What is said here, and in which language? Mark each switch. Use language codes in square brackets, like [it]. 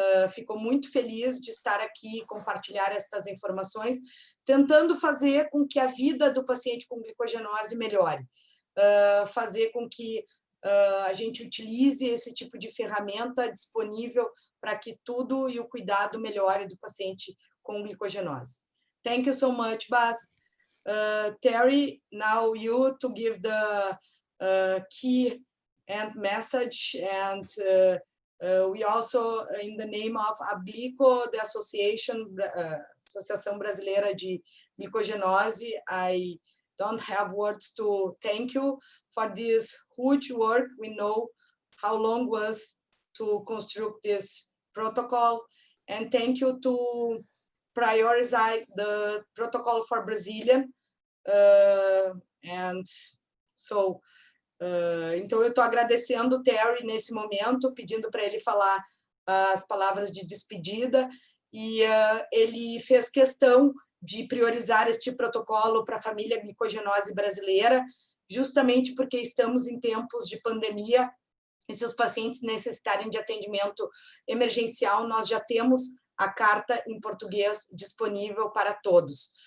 [pt] ficou muito feliz de estar aqui e compartilhar estas informações, tentando fazer com que a vida do paciente com glicogenose melhore, fazer com que a gente utilize esse tipo de ferramenta disponível para que tudo e o cuidado melhore do paciente com glicogenose. [en] Thank you so much, Bas. Terry, now you to give the key and message, and we also, in the name of Ablico, the Associação Brasileira de Glicogenose, I don't have words to thank you for this huge work. We know how long was to construct this protocol, and thank you to prioritize the protocol for Brazilian. And so, [pt] então eu estou agradecendo o Terry nesse momento, pedindo para ele falar as palavras de despedida, e ele fez questão de priorizar este protocolo para a família glicogenose brasileira, justamente porque estamos em tempos de pandemia, e se os pacientes necessitarem de atendimento emergencial, nós já temos a carta em português disponível para todos.